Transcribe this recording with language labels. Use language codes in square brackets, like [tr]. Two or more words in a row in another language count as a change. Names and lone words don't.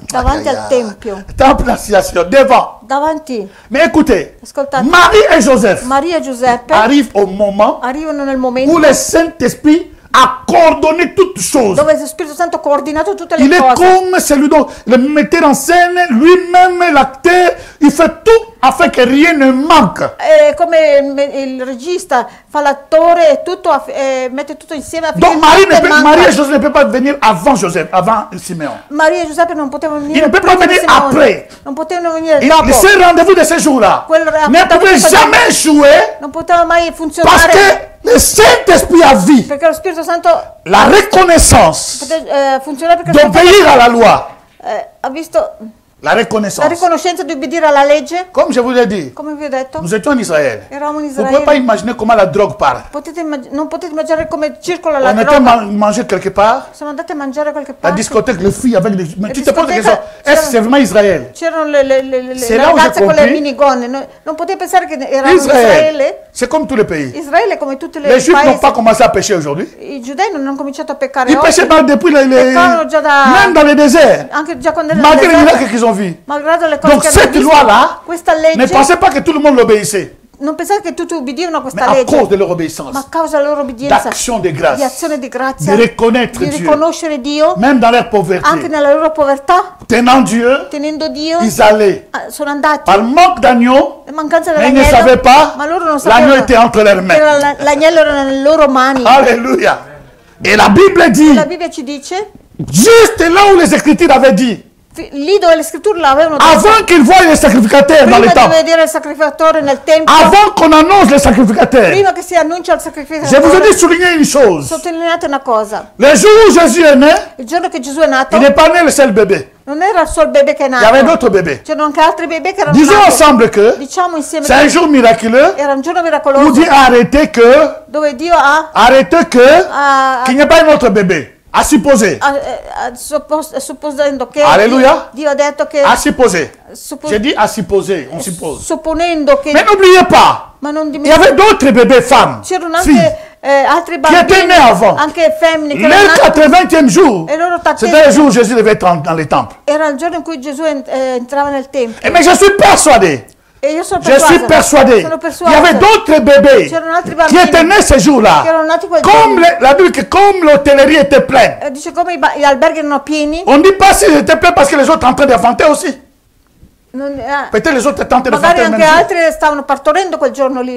[fr] Temple d'Annonciation, devant. Mais écoutez, Marie et Joseph arrivent au moment où le Saint-Esprit a coordonné toutes choses. Il est comme celui dont le metteur en scène, lui-même l'acteur, il fait tout afin que rien ne manque. [it] Come il regista fa l'attore e tutto mette tutto insieme. [fr] Donc Marie et Joseph ne peuvent pas venir avant Joseph, avant Simeon. [it] Maria e Giuseppe non potevano venire. [fr] Ils ne peuvent pas venir après. [it] Non potevano venire dopo. [fr] Ce rendez-vous de ce jour-là ne pouvait jamais jouer. [it] Non poteva mai funzionare. [fr] Parce que le Saint-Esprit a vu la reconnaissance d'obéir à la loi. [it] Ha visto [fr] la reconnaissance. [it] La riconoscenza di obbedire alla legge. [fr] Comme je vous l'ai dit. [it] Come vi ho detto. [fr] Nous étions en Israël. [it] Eravamo in [fr] Vous ne [it] Israele. [fr] pouvez pas imaginer comment la drogue part. [it] Non potete immaginare come circola la droga. [fr] On était manger quelque part. [it] Siamo andati a mangiare qualche parte. [fr] La discothèque, les filles avec des... Mais tu te poses la question, est-ce que c'est vraiment Israël? [it] C'erano le ragazze con le minigonne. Non potete pensare che eravamo in Israele. [fr] C'est comme tous les pays. [it] Israele è come tutti [fr] les Juifs n'ont pas commencé à pécher aujourd'hui. [it] I giudei non hanno cominciato a peccare oggi. [fr] Ils péchaient depuis même dans le désert. [it] Anche già quando [fr] malgré les miracles qu'ils ont vus. Donc cette loi-là, ne pensez pas que tout le monde l'obéissait. [it] Non pensate che tutti ubbidirono a questa legge. legge. [fr] A cause de leur obéissance. [it] Ma a causa della loro obbedienza. [fr] D'action de grâce. [it] Di azione di grazia. Di riconoscere Dio. Di riconoscere Dio. [fr] Même dans leur pauvreté. [it] Anche nella loro povertà. Tenendo Dio. [fr] Ils allaient. [it] Sono andati. [fr] Par manque d'agneau. [it] Mancanza dell'agnello. [fr] Mais ils ne savaient pas. [it] Ma loro non sapevano. [fr] L'agneau était entre leurs mains. [it] L'agnello era nelle loro mani. [fr] Alléluia. Et la Bible dit. [it] La Bibbia ci dice. [fr] Juste là où les Écritures avaient dit. [it] Lì dove le scritture l'avevano detto. [fr] Avant qu'ils voient les sacrificateurs dans les temples. [it] Prima di vedere il sacrificatore nel tempio. [fr] Avant qu'on annonce les sacrificateurs. [it] Prima che si annuncia il sacrificatore. [fr] Je vous ai dit souligner une chose. [it] Sottolineate una cosa. [fr] Le jour où Jésus est né. [it] Il giorno che Gesù è nato. [fr] Il n'est pas né le seul bébé. [it] Non era il solo bebè che è nato. [fr] Il y avait d'autres bébés. [it] C'erano anche altri bebè che erano nati. [fr] Disons ensemble que. [it] Diciamo insieme. [fr] C'est un jour miraculeux. [it] Era un giorno miracoloso. [fr] Où Dieu a arrêté que. [it] Dove Dio ha. [fr] Arrêté que. Qu'il n'y ait pas un autre bébé. A supposer. [it] Supponendo che [fr] Alléluia. [it] Dio ha detto che [fr] a supposer. J'ai dit a supposer, on suppose. [it] Supponendo che [fr] mais n'oubliez pas. [it] Ma non [fr] il y avait d'autres bébés femmes. [it] C'erano anche altri bambini [fr] qui étaient nés avant. [it] Anche femmine che [fr] le 80e jour. C'était le jour où Jésus devait être dans les temples. [it] Era il giorno in cui Gesù entrava nel tempio. [fr] Mais je suis persuadé. Je suis persuadé. Il y avait d'autres bébés qui étaient nés ce jour-là. Comme la Bible dit, comme l'hôtellerie était pleine. On ne dit pas s'ils étaient pleins parce que les autres entraient d'inventer aussi. Peut-être les autres étaient en train de fanter.